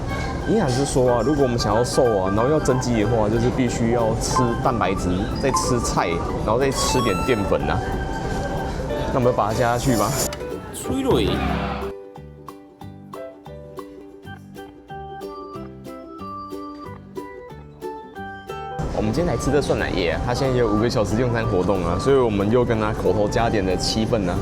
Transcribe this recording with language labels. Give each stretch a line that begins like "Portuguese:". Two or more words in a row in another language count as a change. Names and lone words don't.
Chinese: 營養師說啊，如果我們想要瘦啊，然後要增肌的話，就是必須要吃蛋白質，再吃菜，然後再吃點澱粉吶。那我們把它加下去吧。催淚。我們今天來吃的涮乃葉啊，它現在有5個小時用餐活動啊，所以我們又跟它口頭加點了7份啊。